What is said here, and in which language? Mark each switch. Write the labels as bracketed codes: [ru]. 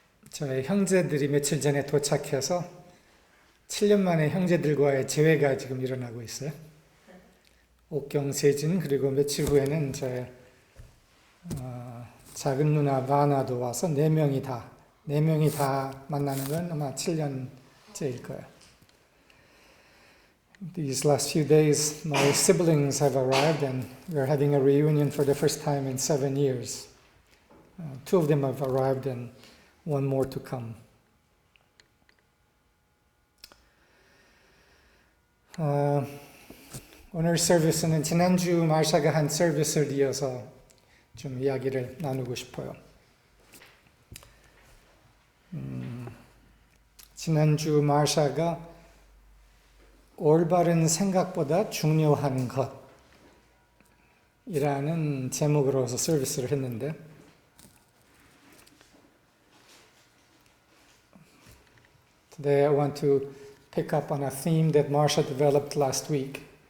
[ko] 저희 형제들이 며칠 전에 도착해서 7년 만에 형제들과의 재회가 지금 일어나고 있어요. 옥경, 세진, 그리고 며칠 후에는 저의 작은 누나 바나도 와서 4명이 다 만나는 건 아마 7년째일 거예요. [en] These last few days, my siblings have arrived and we're having a reunion for the first time in 7 years. 2 of them have arrived and 1 more to come. [ko] 오늘 서비스는 지난주 마샤가 한 서비스를 이어서 좀 이야기를 나누고 싶어요. 지난주 마샤가 올바른 생각보다 중요한 것이라는 제목으로서 서비스를 했는데 [en] Today I want to pick up on a theme that Marsha developed last week.